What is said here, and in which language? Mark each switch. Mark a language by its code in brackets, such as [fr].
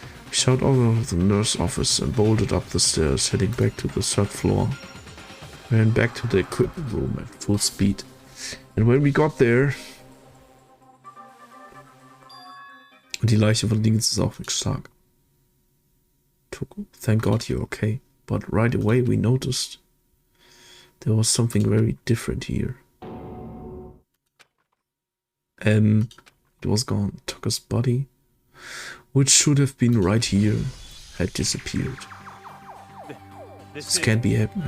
[en] We shot out of the nurse office and bolted up the stairs, heading back to the 3rd floor. We ran back to the equipment room at full speed. And when we got there... [de] Und die Leiche von Dingens ist auch wirklich stark. [en] Toko, thank God you're okay. But right away we noticed there was something very different here. It was gone. Tucker's body, which should have been right here, had disappeared. This can't be happening.